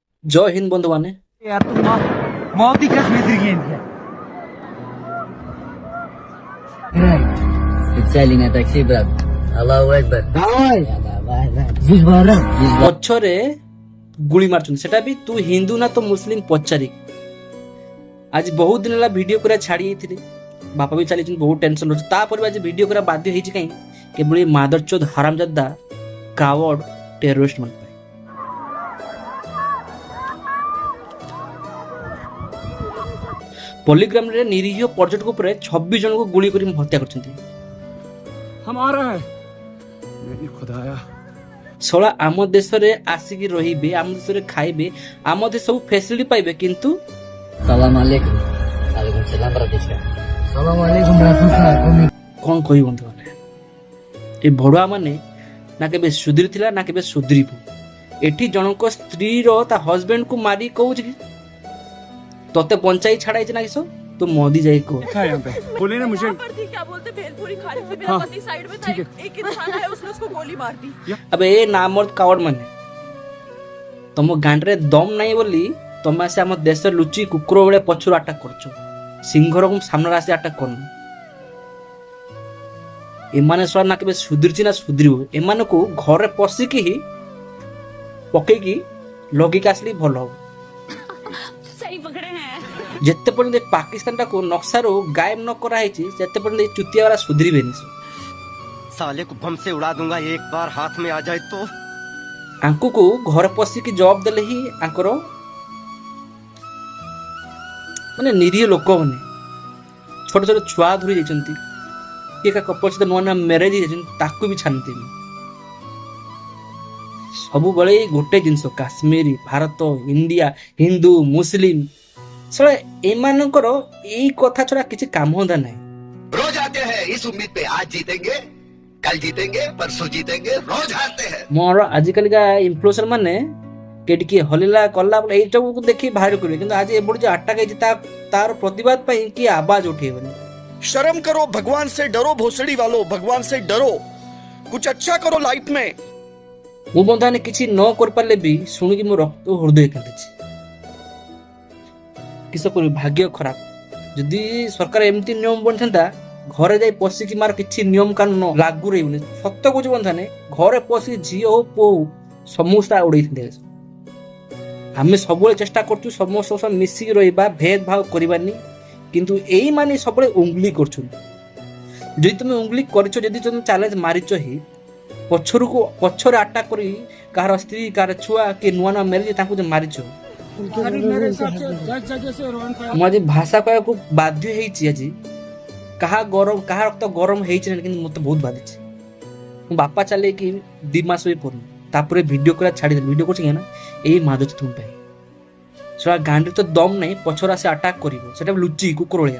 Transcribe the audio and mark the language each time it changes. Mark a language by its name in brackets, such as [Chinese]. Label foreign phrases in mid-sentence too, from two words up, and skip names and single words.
[Hindi] जय हिंद [Odia] ବନ୍ଧୁ ମାନେ। [Hindi] यार तुम मौत ही कसम दी है। [English] Selling a taxi, bro. [Arabic] الله أكبر. [Odia] ପଛରେ ଗୁଳି ମାରୁଛନ୍ତି, ସେଟା ବି ତୁ ହିନ୍ଦୁ ନା ତ ମୁସଲିମ ପଚାରି। ଆଜି ବହୁତ ଦିନ ହେଲା ଭିଡିଓ କରିବା ଛାଡି ଯାଇଥିଲି, ବାପା ବି ଚାଲିଛନ୍ତି, ବହୁତ ଟେନସନ ରହୁଛି। ତାପରେ ବି ଆଜି ଭିଡିଓ କରିବା ବାଧ୍ୟ ହେଇଛି, କାହିଁ କେବଳ ଏ [Hindi] मादरचोद हरामज़ादा [Odia] କାୱଡ ଟେରରିଷ୍ଟ ମାନଙ୍କ ପାଇଁ। ପଲିଗ୍ରାମରେ ନିରୀହ ପର୍ଯ୍ୟଟକ ଉପରେ 26 ଜଣଙ୍କୁ ଗୁଳି କରି ହତ୍ୟା କରିଛନ୍ତି। [Hindi] हमारा है मेरी खुदाया। [Odia] ଶଳା ଆମ ଦେଶରେ ଆସିକି ରହିବେ, ଆମ ଦେଶରେ ଖାଇବେ, ଆମ ଦେଶ ସବୁ ଫେସିଲିଟି ପାଇବେ, କିନ୍ତୁ [Arabic] سلام عليكم. عليكم سلام Bratishka. سلام عليكم Bratishka. [Odia] କଣ କହିବ ବନ୍ଧୁମାନେ, ଏ ଭଡୁଆ ମାନେ ନା କେବେ ସୁଧୁରି ଥିଲା ନା କେବେ ସୁଧୁରିବ। ଏଠି ଜଣଙ୍କ ସ୍ତ୍ରୀର ତା ହଜବେଣ୍ଡକୁ ମାରି କହୁଛି କି ତତେ ବଞ୍ଚାଇ ଛାଡାଇଛି ନା କିସ, ତୁ ମୋଦି ଯାଇ କହ। [Hindi] था यहाँ पे बोले ना मुझे पर थी, क्या बोलते भेलपुरी खा रही थी, मेरा हाँ, पति साइड में था, ठीक है। एक इंसान आया, उसने उसको गोली मार दी। अबे ए नामर्द कावड़ [Odia] ମାନେ ତମ ଗାଣ୍ଡରେ ଦମ ନାହିଁ ବୋଲି ତମେ ଆସି ଆମ ଦେଶରେ ଲୁଚି କୁକୁର ଭଳିଆ ପଛରୁ ଆଟାକ କରୁଛ, ସିଂହର ସାମ୍ନାରେ ଆସି ଆଟାକ କରୁନ। ଏମାନେ ଶଳା ନା କେବେ ସୁଧୁରିଛି ନା ସୁଧୁରିବ। ଏମାନଙ୍କୁ ଘରେ ପଶିକି ହିଁ ପକେଇକି ଲଗେଇକି ଆସିଲେ ଭଲ ହବ। [Hindi] सही पकड़े हैं। [Odia] ଯେତେ ପର୍ଯ୍ୟନ୍ତ ପାକିସ୍ତାନଟାକୁ ନକ୍ସାରୁ ଗାୟବ ନ କରାହେଇଛି ସେତେ ପର୍ଯ୍ୟନ୍ତ ଏଇ ଚୁତିଆ ବାଲା ସୁଧୁରିବେନି। [Hindi] साले को बम से उड़ा दूंगा एक बार हाथ में आ जाए तो। [Odia] ଆଙ୍କୁ ଘରେ ପଶିକି ଜବାବ ଦେଲେ ହିଁ ଆଙ୍କର ମାନେ ନିରୀହ ଲୋକମାନେ, ଛୋଟ ଛୋଟ ଛୁଆ ଧରି ଯାଇଛନ୍ତି, କିଏ କା କପଲ ସହିତ ନୂଆ ନୂଆ ମ୍ୟାରେଜ ହେଇଯାଇଛନ୍ତି, ତାକୁ ବି ଛାଡନ୍ତିନି। ସବୁବେଳେ ଗୋଟେ ଜିନିଷ, କାଶ୍ମୀରୀ, ଭାରତ, ଇଣ୍ଡିଆ, ହିନ୍ଦୁ, ମୁସଲିମ, ସେଟା ଏମାନଙ୍କର ଏଇ କଥା ଛଡା କିଛି କାମ ଧନ୍ଦା ନାହିଁ। [Hindi] रोज आते हैं इस उम्मीद पे आज जीतेंगे कल जीतेंगे परसों जीतेंगे रोज हारते हैं। [Odia] ମୋର ଆଜିକାଲିକା ଇନଫ୍ଲୁଏନ୍ସର ମାନେ କେଠି କିଏ ହଲିଲା କଲା ବୋଲେ ଏଇଟାକୁ ଦେଖି ଭାଇରାଲ କରିବେ, କିନ୍ତୁ ଆଜି ଏପଟେ ଯେ ଆଟାକ ହେଇଛି ତାର ପ୍ରତିବାଦ ପାଇଁ କିଏ ଆବାଜ ଉଠେଇବନି। [Hindi] शर्म करो, भगवान से डरो, भोसड़ी वालों भगवान से डरो, कुछ अच्छा करो लाइफ में। [Odia] ମୁଁ ବନ୍ଧୁମାନେ କିଛି ନ କରିପାରିଲେ ବି ଶୁଣିକି ମୋ ରକ୍ତ ହୃଦୟ କାଟିଛି। କିସ କରିବି, ଭାଗ୍ୟ ଖରାପ। ଯଦି ସରକାର ଏମିତି ନିୟମ ବନିଥାନ୍ତା, ଘରେ ଯାଇ ପଶିକି ମାର କିଛି ନିୟମ କାନୁନ ଲାଗୁ ରହିବନି। ସତ କହୁଛି ବନ୍ଧୁମାନେ, ଘରେ ପଶିକି ଝିଅ ହଉ ପୁଅ ହଉ ସମସ୍ତେ ଉଡେଇଥାନ୍ତେ। ଆମେ ସବୁବେଳେ ଚେଷ୍ଟା କରୁଛୁ ସମସ୍ତଙ୍କ ସହ ମିଶିକି ରହିବା, ଭେଦଭାବ କରିବାନି, କିନ୍ତୁ ଏଇମାନେ ସବୁବେଳେ ଉଙ୍ଗଲି କରୁଛନ୍ତି। ଯଦି ତୁମେ ଉଙ୍ଗଲି କରିଛ, ଯଦି ତୁମେ ଚ୍ୟାଲେଞ୍ଜ ମାରିଛ ହିଁ, ପଛରେ ଆଟାକ କରି କାହାର ସ୍ତ୍ରୀ, କାହାର ଛୁଆ, କିଏ ନୂଆ ନୂଆ ମ୍ୟାରେଜ ତାଙ୍କୁ ଯେ ମାରିଛ। [Hindi] मेरे हिसाब से 10 जगह से रोहन का [Odia] ମୁଁ ଆଜି ଭାଷା କହିବାକୁ ବାଧ୍ୟ ହେଇଛି। ଆଜି କାହା ରକ୍ତ ଗରମ ହେଇଛି ନା, କିନ୍ତୁ ମତେ ବହୁତ ବାଧିଛି। ମୋ ବାପା ଚାଲିକି 2 ମାସ ବି ପଡୁନି, ତାପରେ ଭିଡିଓ କରିବା ଛାଡ଼ିଦେଲି। ଭିଡିଓ କରୁଛି ନା ଏଇ ମାଦୁଛି ତୁମ ପାଇଁ। ସେଟା ଗାଣ୍ଡିରେ ତ ଦମ ନାହିଁ, ପଛରେ ଆସି ଆଟାକ କରିବ, ସେଟା ଲୁଚି କୁକୁର ଭଳିଆ।